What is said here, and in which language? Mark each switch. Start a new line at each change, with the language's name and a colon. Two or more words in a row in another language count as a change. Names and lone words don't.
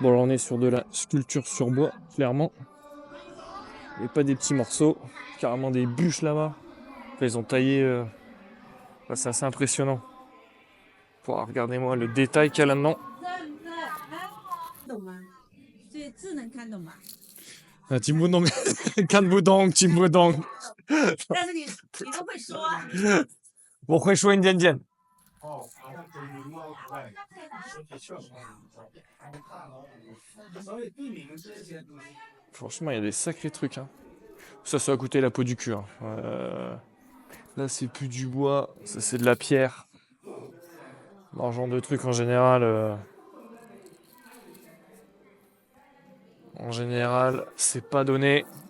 French: Bon, là, on est sur de la sculpture sur bois, clairement. Et pas des petits morceaux, carrément des bûches là-bas. Enfin, ils ont taillé. Enfin, c'est assez impressionnant. Wow, regardez-moi le détail qu'il y a là-dedans.
Chinese: 金不动，看不懂，听不懂。但是你都会说。我会说一点点。
French: Franchement, il y a des sacrés trucs. Hein. Ça a coûté la peau du cul. Hein. Là, c'est plus du bois, ça c'est de la pierre. Dans ce genre de trucs en général. En général, c'est pas donné.